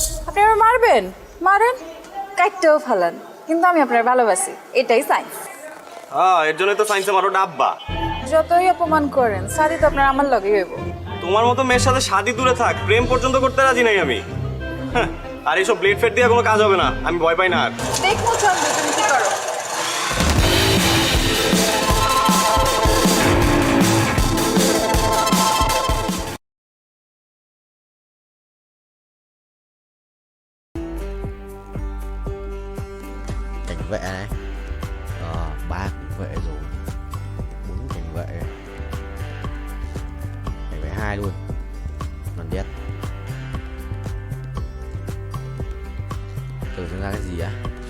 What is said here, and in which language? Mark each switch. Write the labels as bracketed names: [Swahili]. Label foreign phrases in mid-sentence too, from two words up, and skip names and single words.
[Bangla] আপনি আমার মারবেন, মারেন, কাটতেও ফেলান, কিন্তু আমি আপনার ভালোবাসি, এটাই সায়েন্স। হ্যাঁ, এর জন্যই তো সায়েন্সে মারো ডাব্বা। যতই অপমান করেন, শাদি তো আপনার আমার লগেই হইব। তোমার মতো মেয়ের সাথে শাদি দূরে থাক, প্রেম পর্যন্ত করতে রাজি নাই আমি। হ্যাঁ, আর এইসব ব্লেড ফেড দিয়ে কোনো কাজ হবে না, আমি ভয় পাই না আর। দেখবো চন্দ্র তুমি কি করো। [Vietnamese] Cảnh vệ này, 3 cảnh vệ rồi, 4 cảnh vệ, cảnh vệ 2 luôn, còn biết thử xem ra cái gì á.